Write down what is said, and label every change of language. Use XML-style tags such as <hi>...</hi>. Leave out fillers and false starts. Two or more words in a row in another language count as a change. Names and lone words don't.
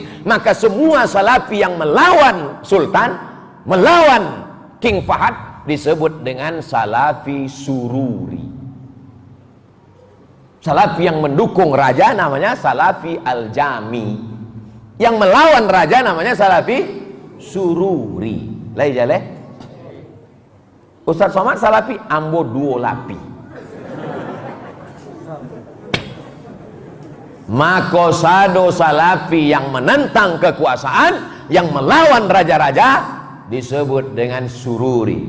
<id>Maka semua Salafi yang melawan Sultan, melawan King Fahad, disebut dengan Salafi Sururi. Salafi yang mendukung raja namanya Salafi Al-Jami. Yang melawan raja namanya Salafi Sururi.</id> <min>Lai jale. Ustaz Somad Salafi ambo duo lapi.</min> <id>Makosado Salafi yang menentang kekuasaan, yang melawan raja-raja disebut dengan Sururi.</id>